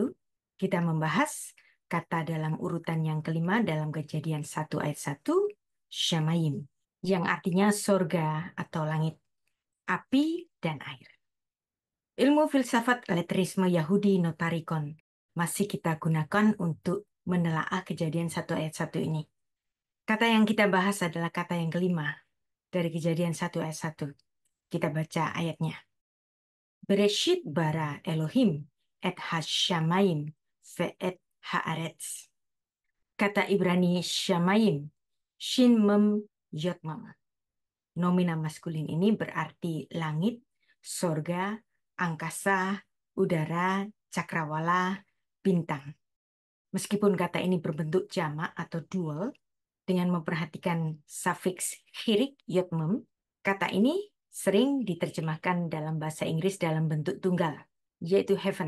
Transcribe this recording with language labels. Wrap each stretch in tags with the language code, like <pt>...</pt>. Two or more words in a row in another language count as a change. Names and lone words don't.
<id>Kita membahas kata dalam urutan yang kelima dalam Kejadian 1 ayat 1, Shamayim, yang artinya sorga atau langit, api dan air. Ilmu filsafat letrisme Yahudi Notarikon masih kita gunakan untuk menelaah Kejadian 1 ayat 1 ini. Kata yang kita bahas adalah kata yang kelima dari Kejadian 1 ayat 1. Kita baca ayatnya.</id> <he>בראשית ברא אלהים את השמים ואת הארץ.</he> <id>Kata Ibrani shamayim,</id> <he>שין מם יוד מם.</he> <id>Nomina maskulin ini berarti langit, sorga, angkasa, udara, cakrawala, bintang. Meskipun kata ini berbentuk jamak atau dual, dengan memperhatikan sufiks</id> <he>חיריק יודמם,</he> <id>kata ini sering diterjemahkan dalam bahasa Inggris dalam bentuk tunggal, yaitu heaven.</id>